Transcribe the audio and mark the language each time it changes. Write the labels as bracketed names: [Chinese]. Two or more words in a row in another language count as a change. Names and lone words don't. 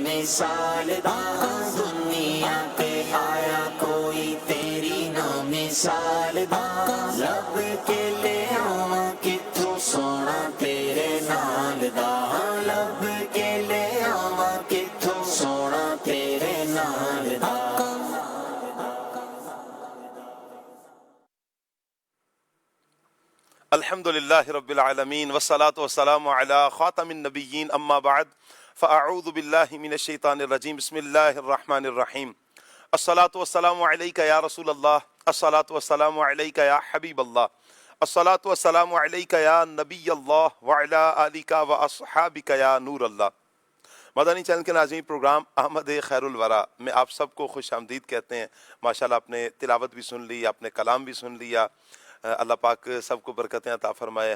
[Punjabi] مثال دا دنیا پہ آیا کوئی تیری نہ مثال دا لب کے لے آواں کتھوں سونا تیرے نال دا لب کے لے آواں کتھوں سونا تیرے نال دا [Arabic] الحمد للہ رب العالمین والصلاة والسلام علی خاتم النبیین اما بعد فاعوذ باللہ من الشیطان الرجیم بسم اللہ الرحمن الرحیم الصلاة والسلام علیک یا رسول اللہ الصلاة والسلام علیک یا حبیب اللہ الصلاة والسلام علیک یا نبی اللہ وعلی آلک و اصحابک یا نور اللہ۔ [Urdu] مدنی چینل کے ناظرین، پروگرام احمد خیر الورا میں آپ سب کو خوش آمدید کہتے ہیں۔ ماشاءاللہ آپ نے تلاوت بھی سن لی، آپ نے کلام بھی سن لیا، اللہ پاک سب کو برکتیں عطا فرمائے۔